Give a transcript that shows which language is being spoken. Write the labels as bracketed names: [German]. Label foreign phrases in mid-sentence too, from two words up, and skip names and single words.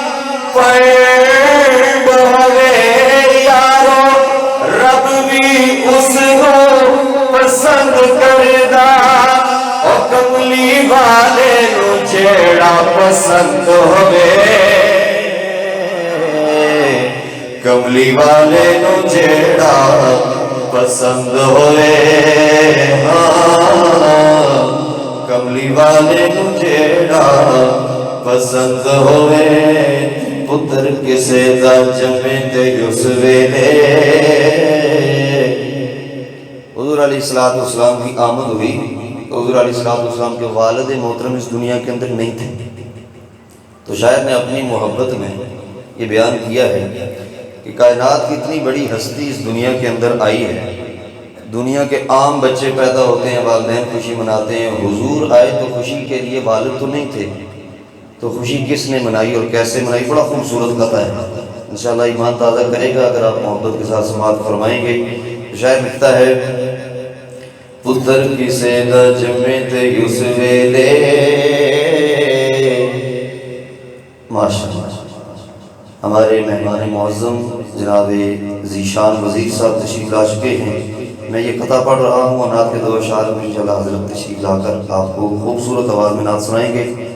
[Punjabi] پڑھ ہووے، یارو رب بھی اس کو پسند کردا، او کملی والے نو جیڑا پسند ہووے، کملی والے نو جیڑا پسند ہوئے، ہاں کملی والے نو جیڑا پسند ہوئے، پتر کسے دا جمے تے اس ویلے، [Urdu] حضور علیہ السلام کی آمد ہوئی، حضور علیہ السلام کے والد محترم اس دنیا کے اندر نہیں تھے، تو شاعر نے اپنی محبت میں یہ بیان کیا ہے کہ کائنات کی اتنی بڑی ہستی اس دنیا کے اندر آئی ہے، دنیا کے عام بچے پیدا ہوتے ہیں، والدین خوشی مناتے ہیں، حضور آئے تو خوشی کے لیے والد تو نہیں تھے، تو خوشی کس نے منائی اور کیسے منائی؟ بڑا خوبصورت قطع ہے، انشاءاللہ ایمان تازہ کرے گا اگر آپ محبت کے ساتھ سماعت فرمائیں گے۔ شاعر لکھتا ہے [Punjabi] پتر کسے دا جمے تے اس ویلے، [Urdu] ماشاءاللہ ہمارے مہمان معظم جناب ذیشان وزیر صاحب تشریف لا چکے ہیں۔ میں یہ قطع پڑھ رہا ہوں اور نعت کے دو اشعار میں انشاءاللہ حضرت تشریف لا کر آپ کو خوبصورت آواز میں نعت سنائیں گے۔